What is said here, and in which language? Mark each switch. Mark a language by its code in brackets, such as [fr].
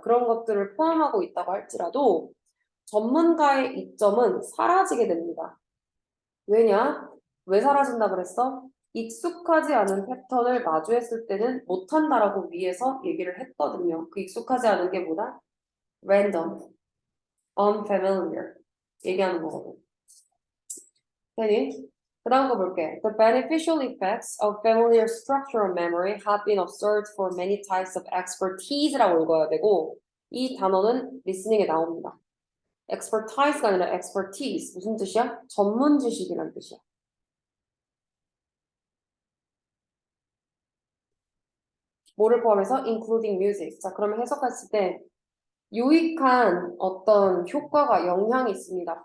[ko] 그런 것들을 포함하고 있다고 할지라도 전문가의 이점은 사라지게 됩니다. 왜냐? 왜 사라진다 그랬어? 익숙하지 않은 패턴을 마주했을 때는 못한다라고 위에서 얘기를 했거든요. 그 익숙하지 않은 게 뭐다? random, unfamiliar 얘기하는 거거든. 되니? 그 다음 거 볼게. [en] The beneficial effects of familiar structural memory have been observed for many types of expertise [ko] 라고 읽어야 되고 이 단어는 리스닝에 나옵니다. expertise가 아니라 expertise. 무슨 뜻이야? 전문 지식이란 뜻이야. 뭐를 포함해서? [en] including music. [ko] 자, 그러면 해석했을 때 유익한 어떤 효과가 영향이 있습니다.